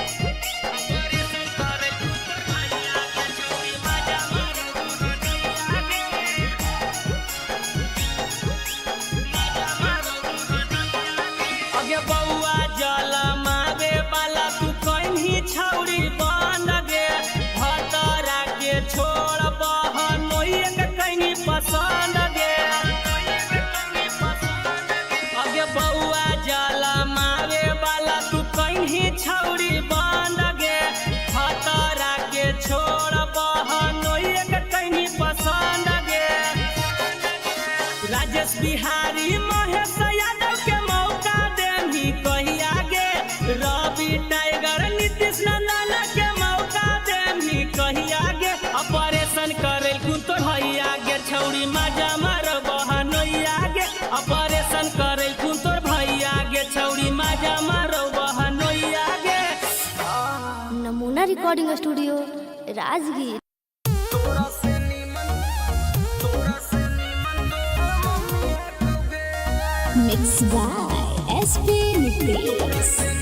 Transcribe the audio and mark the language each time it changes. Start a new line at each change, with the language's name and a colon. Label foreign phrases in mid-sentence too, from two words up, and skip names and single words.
Magahi: अगे बउआ जल मावे वाला तू कहीं छौड़ी बन गे भतरा के छोड़ बहनोइया के कहीं पसंद गे अगे बउआ जल मावे वाला तू कहीं छौड़ी बन गे भतरा के छोड़ बहनोइया के कहीं पसंद गे राजेश बिहारी महेश यादव के मौका देनी कहिया गे रवि टाइगर नीतीश नंदन के मौका देनी कहिया गे ऑपरेशन करेल कुन तो भैया गे छौड़ी माजा मारो बहनोइया गे ऑपरेशन करेल कुन तो भैया गे छौड़ी माजा मारो बहनोइया गे नमूना रिकॉर्डिंग स्टूडियो राजगीर।
English: Mixed by SP Nitish.